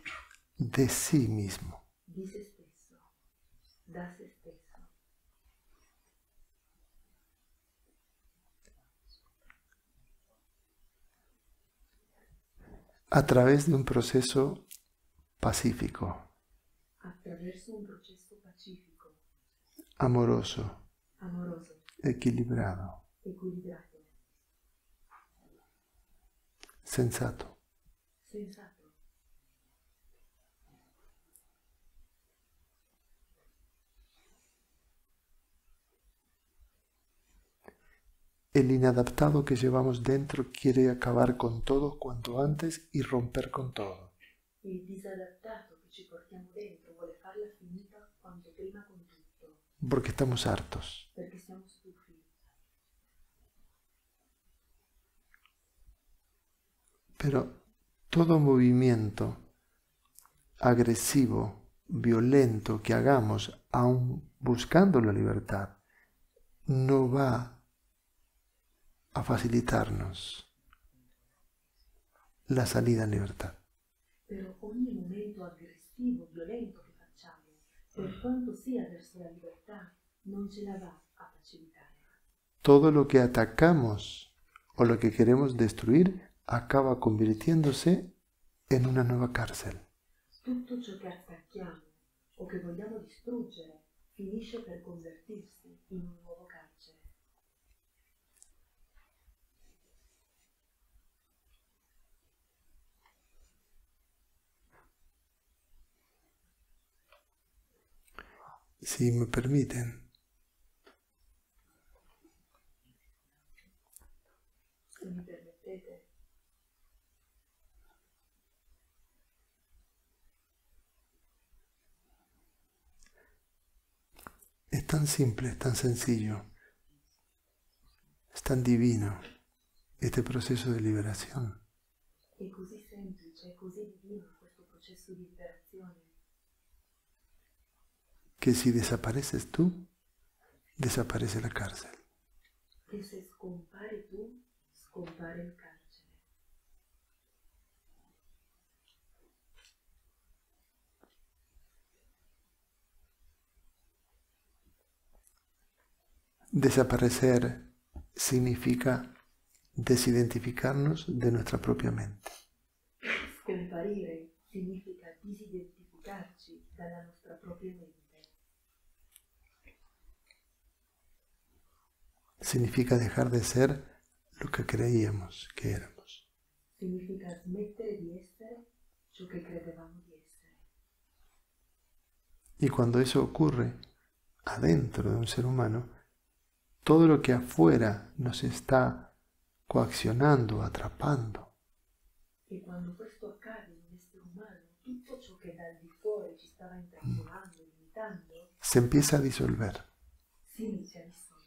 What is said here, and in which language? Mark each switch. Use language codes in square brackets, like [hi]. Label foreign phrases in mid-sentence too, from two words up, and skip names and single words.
[es] de sí mismo. [it] di se stesso, da se stesso. [es] A través de un proceso pacífico, [it] Attraverso un processo pacifico, [es] amoroso, [it] amoroso, [es] equilibrado, [it] equilibrato, [es] sensato. [it] sensato. [es] El inadaptado que llevamos dentro quiere acabar con todo cuanto antes y romper con todo. [it] Il disadattato che ci portiamo dentro vuole farla finita quanto prima con tutto, [es] Porque estamos hartos. [it] perché siamo stufi. [es] Pero todo movimiento agresivo, violento que hagamos, aun buscando la libertad, no va a facilitarnos la salida en libertad. [it] Però ogni momento aggressivo, violento che facciamo, per quanto sia verso la libertà, non ce la va a facilitare. [es] Todo lo que atacamos o lo que queremos destruir acaba convirtiéndose en una nueva cárcel. [it] Tutto ciò che attacchiamo o che vogliamo distruggere finisce per convertirsi in un nuovo carcere. [es] Si me permiten, [it] Se mi permettete, [es] es tan simple, es tan sencillo, es tan divino este proceso de liberación, [it] è così semplice, è così divino questo processo di liberazione, [es] que si desapareces tú, desaparece la cárcel. [it] che se scompari tu, scompare il carcere. [es] Desaparecer significa desidentificarnos de nuestra propia mente. [it] Scomparire significa disidentificarci dalla nostra propria mente. [es] Significa dejar de ser lo que creíamos que éramos. [it] Significa smettere di essere ciò che credevamo di essere. [es] Y cuando eso ocurre adentro de un ser humano, todo lo que afuera nos está coaccionando, atrapando, [it] E quando questo accade in un essere umano, tutto ciò che dal di fuori ci stava intrappolando, limitando, [es] se empieza a disolver. [it] si inizia a dissolvere.